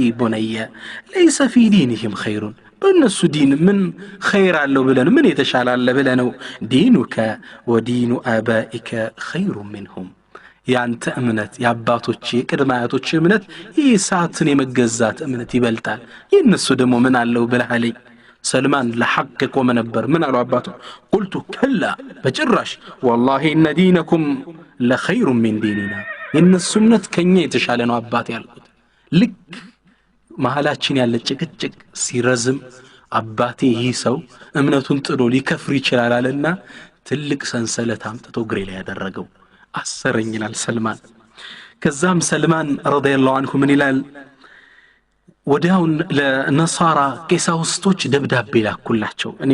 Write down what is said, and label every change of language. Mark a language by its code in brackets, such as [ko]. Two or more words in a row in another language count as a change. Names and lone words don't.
[am] ቡነየ [ar] ليس في دينهم خير [am] በእነሱ ዲን ምን خير አለው ብለን ምን የተሻለ አለ ብለነው [ar] دينك ودين آبائك [am] خير منهم ያንተ እምነት ያባቶች የቅድማያቶች እምነት ኢሳትን የመገዛት እምነት ይበልጣል የነሱ ደግሞ ምን አለው ብለሃለኝ ሰልማን ለሐቅ ቆመ ነበር ምን አለው አባቱ [ar] قلت كلا [am] በጭራሽ [ar] والله ان دينكم لخير من ديننا [am] የነሱ እምነት ከኛ የተሻለ ነው አባቴ ያልኩት ልክ መሐላችን ያለ ጭቅጭቅ ሲረዝም አባቴ ይህ ሰው እምነቱን ጥሎ ሊከፍር ይችላል አለና ትልቅ ሰንሰለት አምጥቶ ግሬ ላይ ያደረገው አሰረኝናል ሰልማን ከዛም ሰልማን [ar] رضي الله عنه [am] ምን ይላል ወዲያውን ለነሳራ ቄሳውስቶች ደብዳቤ ላኩላቸው። እኔ